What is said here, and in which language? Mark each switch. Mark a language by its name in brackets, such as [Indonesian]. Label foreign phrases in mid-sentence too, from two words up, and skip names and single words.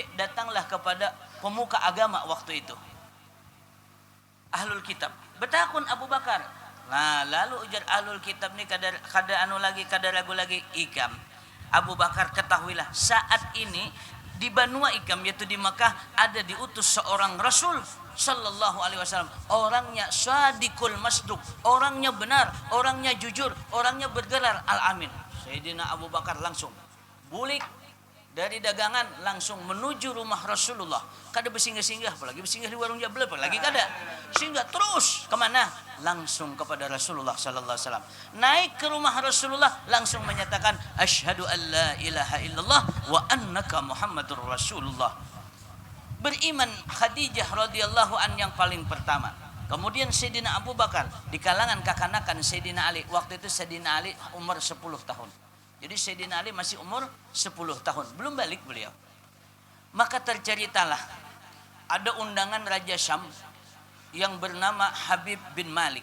[Indonesian] Datanglah kepada pemuka agama waktu itu, Ahlul Kitab. [Banjar] Betakun Abu Bakar. Nah, lalu ujar Ahlul Kitab ni kada ragu lagi ikam. Abu Bakar, ketahuilah saat ini di Banua Ikam yaitu di Makkah ada diutus seorang Rasul [Arabic] صلى الله عليه وسلم. [Indonesian] Orangnya [Arabic] الصادق المصدوق, [Indonesian] orangnya benar, orangnya jujur, orangnya bergelar Al-Amin. [Banjar] Sayyidina Abu Bakar langsung bulik dari dagangan langsung menuju rumah Rasulullah. Kada bersinggah-singgah, apalagi bersinggah di warung Jabal, apalagi kada. [Indonesian] Singgah terus kemana? Langsung kepada Rasulullah [Arabic] صلى الله عليه وسلم. [Indonesian] Naik ke rumah Rasulullah langsung menyatakan [Arabic] أشهد أن لا إله إلا الله وأنك محمد رسول الله. [Indonesian] Beriman Khadijah [Arabic] رضي الله عن [Indonesian] yang paling pertama. [Banjar] Kemudian Sayyidina Abu Bakar di kalangan kakanakan Sayyidina Ali. [Indonesian] Waktu itu Sayyidina Ali umur 10 tahun. Jadi Sayyidina Ali masih umur 10 tahun, belum balik beliau. Maka terceritalah ada undangan Raja Syam yang bernama Habib bin Malik.